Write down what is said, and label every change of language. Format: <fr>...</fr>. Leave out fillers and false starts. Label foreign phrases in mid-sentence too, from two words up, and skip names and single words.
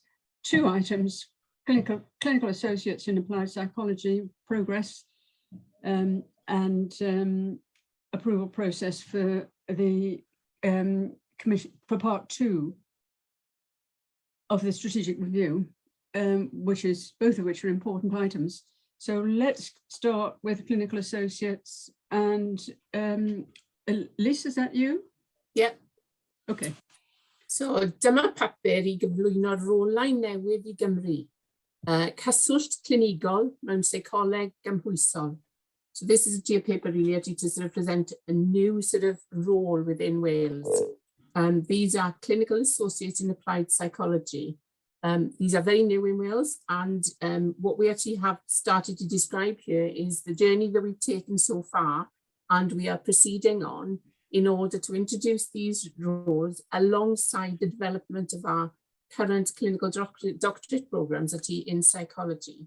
<en>2 items: clinical associates in applied psychology progress, and approval process for the commission for part 2 of the strategic review, which is both of which are important items. So let's start with clinical associates. And Liz, is that you? Yeah. Okay.</en> <cy>So dyma papur I gyflwyno rolau newydd I Gymru. Cyswllt clinigol mewn seicoleg gymhwysol.</cy> <en>So this is a paper really to sort of present a new sort of role within Wales. These are clinical associates in applied psychology. These are very new in Wales, and what we actually have started to describe here is the journey that we've taken so far, and we are proceeding on in order to introduce these roles alongside the development of our current clinical doctorate programs in psychology.</en>